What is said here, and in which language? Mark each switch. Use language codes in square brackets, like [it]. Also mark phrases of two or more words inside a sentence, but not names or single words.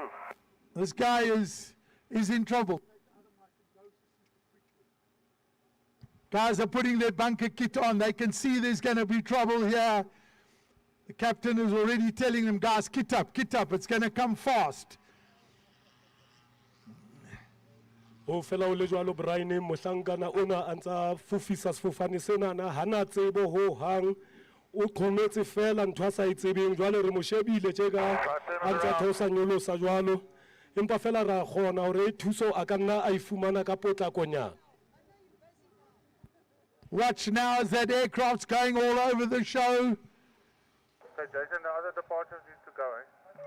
[en] This guy is in trouble. Guys are putting their bunker kit on. They can see there's going to be trouble here. The captain is already telling them, guys, kit up. It's going to come fast. [st] O fela o le jwalo Brian mohlankana ona a ntsa fufisa sefofane sena na hana tsebo ho hang o qhometse fela ntho a sa itsebeng jwale re mo shebile tjeka a ntsa thosa nyolosa jwalo empa fela ra khona hore thuso a ka nna a ifumana ka potlakonyana. [en] Watch now as that aircraft's going all over the show. So Jason, the other departures need to go, eh?